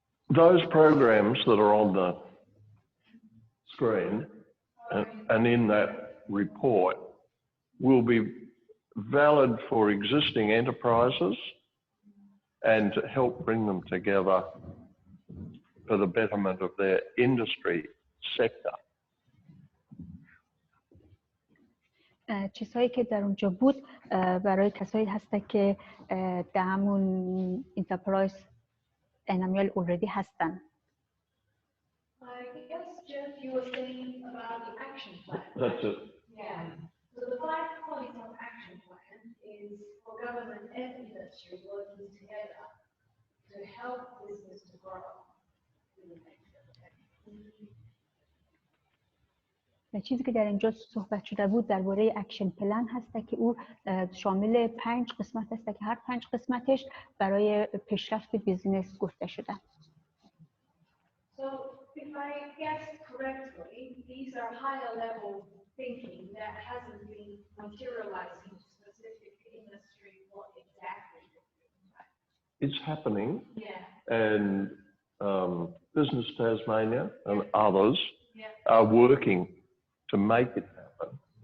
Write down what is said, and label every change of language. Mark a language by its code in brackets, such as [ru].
[en] Those programs that are on the screen and in that report will be valid for existing enterprises and to help bring them together for the betterment of their industry sector. [fa] چیزهایی که در اونجا بود برای کسایی هست که در همون انترپرایز انامیال اوردی هستن. [en] I guess, Geoff, you were saying about the action plan. That's it. Yeah. So the 5 points of action plan is for government and industry working together to help business to grow in the next decade. [fa] چیزی که در اینجا صحبت شده بود درباره اکشن پلن هست که او شامل 5 قسمت هست که هر 5 قسمتش برای پیشرفت بیزینس گفته شده. [en] So if I guess correctly, these are higher level thinking that hasn't been materialized in specific industry. What exactly? It's happening. Yeah. And Business Tasmania and others are working to make it happen.